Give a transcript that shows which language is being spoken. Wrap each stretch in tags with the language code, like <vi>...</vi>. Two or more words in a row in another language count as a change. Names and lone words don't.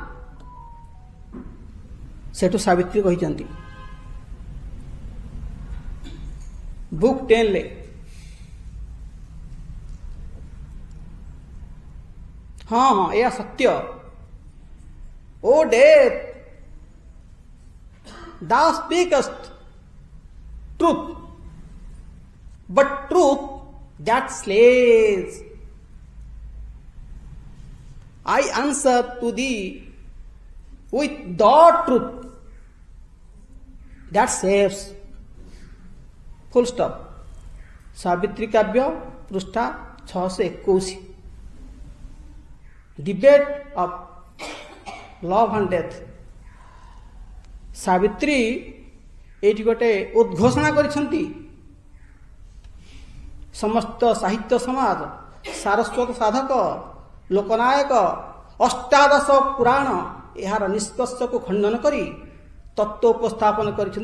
<or>ସେଠୁ ସାବିତ୍ରୀ କହିଛନ୍ତି ବୁକ୍ 10 ହଁ ହଁ ଏହା ସତ୍ୟ।</or> <en>O Death, thou speakest truth, but truth that slays. I answer to thee with the truth that saves. Full stop.</en> <or>ସାବିତ୍ରୀ କାବ୍ୟ ପୃଷ୍ଠା 621।</or> <en>Debate of love and death।</en> <or>ସାବିତ୍ରୀ ଏଇଠି ଗୋଟେ ଉଦ୍ଘୋଷଣା କରିଛନ୍ତି। ସମସ୍ତ ସାହିତ୍ୟ ସମାଜ, ସାରସ୍ୱତ ସାଧକ, ଲୋକନାୟକ, ଅଷ୍ଟାଦଶ ପୁରାଣ ଏହାର ନିଷ୍କର୍ଷକୁ ଖଣ୍ଡନ କରି ତତ୍ତ୍ୱ ଉପସ୍ଥାପନ କରିଛନ୍ତି।</or>